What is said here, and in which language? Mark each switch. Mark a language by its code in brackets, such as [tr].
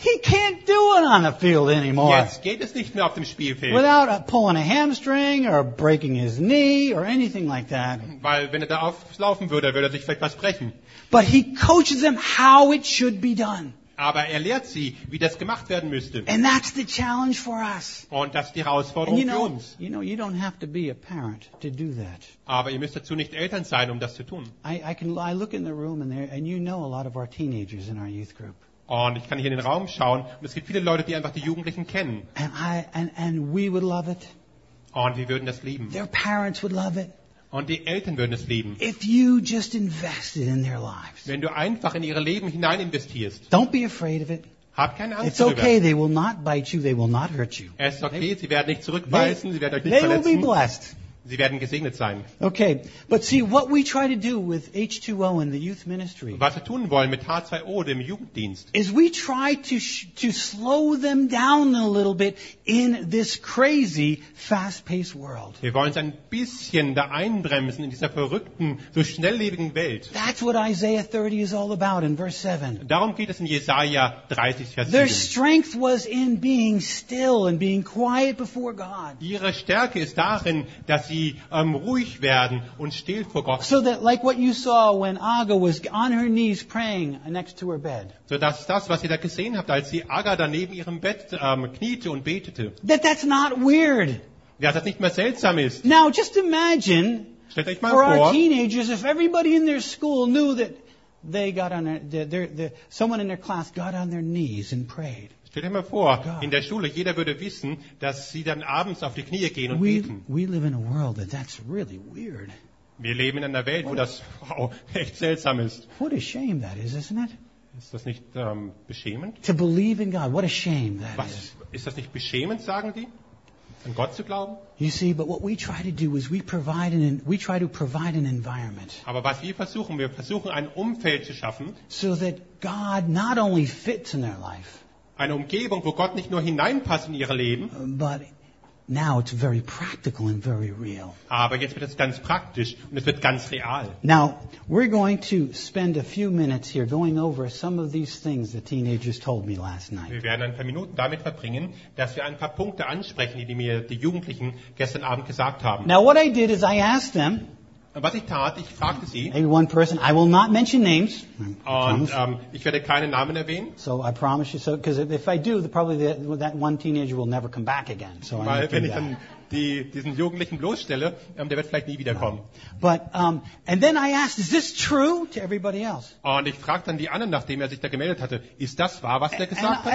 [en] He can't do it on the field anymore. [de] Jetzt geht es nicht mehr auf dem Spielfeld. [en] Without pulling a hamstring or breaking his knee or anything like that. [de] Weil wenn er da auflaufen würde, würde er sich vielleicht was brechen. [en] But he coaches them how it should be done. [de] Aber er lehrt sie, wie das gemacht werden müsste. [en] And that's the challenge for us. [de] Und das ist die Herausforderung [en] you know, [de] für uns. [en] You know, you don't have to be a parent to do that. [de] Aber ihr müsst dazu nicht Eltern sein, um das zu tun. [en] I look in the room and there, and you know a lot of our teenagers in our youth group. [de] Und ich kann hier in den Raum schauen und es gibt viele Leute, die einfach die Jugendlichen kennen. [en] And we would love it. [de] Und wir würden das lieben. [en] Their parents would love it. [de] Und die Eltern würden es lieben. [en] If you just invested in their lives. [de] Wenn du einfach in ihre Leben hinein investierst. [en] Don't be afraid of it. [de] Hab keine Angst [en] it's okay, [de] darüber. [en] They will not bite you, they will not hurt you. [de] Es ist okay, sie werden nicht zurückbeißen, sie werden euch nicht [en] they [de] verletzen. [en] They will be blessed. [de] Sie werden gesegnet sein. [en] Okay, but see what we try to do with H2O in the youth ministry. [de] Was wir tun wollen mit H2O dem Jugenddienst. [en] Is we try to slow them down a little bit in this crazy fast-paced world. [de] Wir wollen sie ein bisschen da einbremsen in dieser verrückten, so schnelllebigen Welt. [en] That's what Isaiah 30 is all about in verse 7. [de] Darum geht es in Jesaja 30 Vers 7. [en] Their strength was in being still and being quiet before God. [de] Ihre Stärke ist darin, dass sie ruhig werden und still vor Gott. [en] So that like what you saw when Aga was on her knees praying next to her bed. [de] So dass das, was ihr da gesehen habt, als sie Aga daneben ihrem Bett kniete und betete. [en] That's not weird. [de] Ja, das nicht mehr seltsam ist. [en] Now just imagine. [de] Stellt euch mal [en] for [de] vor. [en] For our teenagers, if everybody in their school knew that they got on their someone in their class got on their knees and prayed. [de] Stell dir mal vor, in der Schule, jeder würde wissen, dass sie dann abends auf die Knie gehen und beten. [en] We live in a world that that's really weird. [de] Wir leben in einer Welt, wo das wow, echt seltsam ist. [en] What a shame that is, isn't it? [de] Ist das nicht beschämend? [en] To believe in God, what a shame that [de] was, ist das nicht beschämend, sagen die, an Gott zu glauben? [en] You see, but what we try to do is we try to provide an environment. [de] Aber was wir versuchen ein Umfeld zu schaffen, [en] so that God not only fits in their life, [de] eine Umgebung, wo Gott nicht nur hineinpasst in ihre Leben, [en] but now it's very practical and very real. [de] Aber jetzt wird es ganz praktisch und es wird ganz real. [en] Now, we're going to spend a few minutes here going over some of these things the teenagers told me last night. [de] Wir werden ein paar Minuten damit verbringen, dass wir ein paar Punkte ansprechen, die mir die Jugendlichen gestern Abend gesagt haben. [en] Now, what I did is I asked them. [de] Und was ich tat, ich fragte sie. [en] Maybe one person. I will not mention names. [de] Ich werde keine Namen erwähnen. [en] So I promise you. So, because if I do, that one teenager will never come back again. [de] So weil [en] I [de] wenn ich dann diesen Jugendlichen bloßstelle, der wird vielleicht nie wiederkommen. [en] But and then I asked, is this true to everybody else? [de] Und ich fragte dann die anderen, nachdem er sich da gemeldet hatte, ist das wahr, was der gesagt hat?